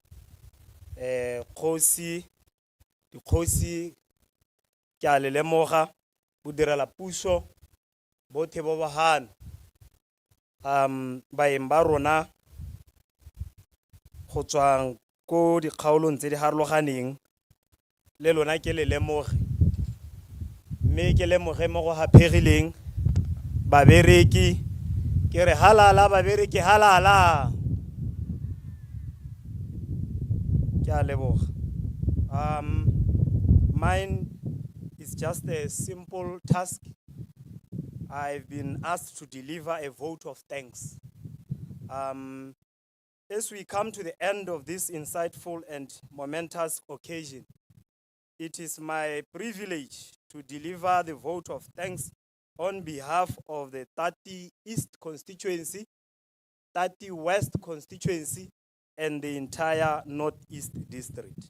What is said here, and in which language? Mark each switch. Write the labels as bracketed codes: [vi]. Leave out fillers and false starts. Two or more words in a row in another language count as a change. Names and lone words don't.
[tn] dikgosi ke a le lemoga bo direla puso bothe bo bahano baeng ba rona go tswang ko dikgaolong tse di harologaneng le lona ke le lemoge mme ke lemoge mo go haphegileng babereki ke re halala babereki halala ke a leboga [en] mine is just a simple task. I've been asked to deliver a vote of thanks. As we come to the end of this insightful and momentous occasion, it is my privilege to deliver the vote of thanks on behalf of the 30 East constituency, 30 West constituency, and the entire Northeast district.